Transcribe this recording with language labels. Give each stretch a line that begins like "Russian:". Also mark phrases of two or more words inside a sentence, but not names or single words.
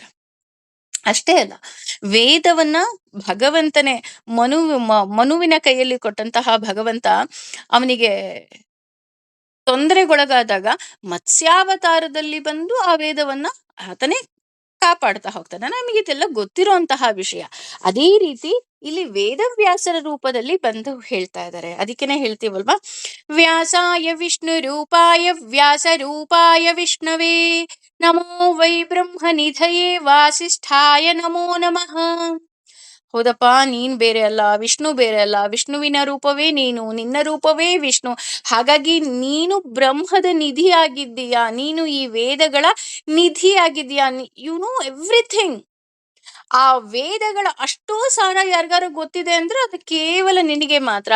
Kannada: ಅಷ್ಟೇ ಅಲ್ಲ, ವೇದವನ್ನ ಭಗವಂತನೇ ಮನುವಿನ ಕೈಯಲ್ಲಿ ಕೊಟ್ಟಂತಹ ಭಗವಂತ ಅವನಿಗೆ ತೊಂದರೆಗೊಳಗಾದಾಗ ಮತ್ಸ್ಯಾವತಾರದಲ್ಲಿ ಬಂದು ಆ ವೇದವನ್ನ ಆತನೇ ಕಾಪಾಡ್ತಾ ಹೋಗ್ತಾನೆ. ನಮಗಿದೆಲ್ಲ ಗೊತ್ತಿರುವಂತಹ ವಿಷಯ. ಅದೇ ರೀತಿ ಇಲ್ಲಿ ವೇದವ್ಯಾಸರ ರೂಪದಲ್ಲಿ ಬಂದು ಹೇಳ್ತಾ ಇದ್ದಾರೆ. ಅದಕ್ಕೇನೆ ಹೇಳ್ತೀವಲ್ವಾ,
Sanskrit: ವ್ಯಾಸಾಯ ವಿಷ್ಣು ರೂಪಾಯ ವ್ಯಾಸ ರೂಪಾಯ ವಿಷ್ಣವೇ ನಮೋ ವೈ ಬ್ರಹ್ಮ ನಿಧಯೇ ವಾಸಿಷ್ಠಾಯ ನಮೋ ನಮಃ.
Kannada: ಹೌದಪ್ಪ, ನೀನ್ ಬೇರೆ ಅಲ್ಲ, ವಿಷ್ಣು ಬೇರೆ ಅಲ್ಲ, ವಿಷ್ಣುವಿನ ರೂಪವೇ ನೀನು, ನಿನ್ನ ರೂಪವೇ ವಿಷ್ಣು. ಹಾಗಾಗಿ ನೀನು ಬ್ರಹ್ಮದ ನಿಧಿ ಆಗಿದ್ದೀಯಾ, ನೀನು ಈ ವೇದಗಳ ನಿಧಿ ಆಗಿದ್ದೀಯಾ,
English: you know everything.
Kannada: ಆ ವೇದಗಳ ಅಷ್ಟೋ ಸಾರ ಯಾರಿಗಾರು ಗೊತ್ತಿದೆ ಅಂದ್ರೆ ಅದು ಕೇವಲ ನಿನಗೆ ಮಾತ್ರ.